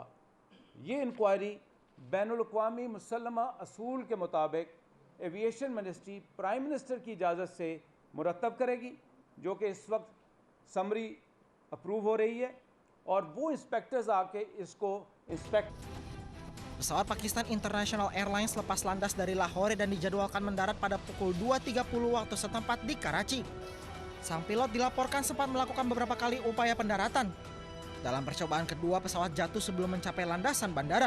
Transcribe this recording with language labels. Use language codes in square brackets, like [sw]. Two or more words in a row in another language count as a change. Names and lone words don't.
[ur] یہ انکوائری بین الاقوامی مسلمہ اصول کے مطابق [en] aviation ministry prime minister [ur] کی اجازت سے مرتب کرے گی، جو کہ اس وقت [en] summary approve [ur] ہو رہی ہے اور وہ انسپیکٹرز آ کے اس کو انسپیکٹ. [id] Pesawat Pakistan International Airlines lepas landas dari Lahore dan dijadwalkan mendarat pada pukul 2.30 waktu setempat di Karachi. Sang pilot dilaporkan sempat melakukan beberapa kali upaya pendaratan. Dalam percobaan kedua, pesawat jatuh sebelum mencapai landasan bandara.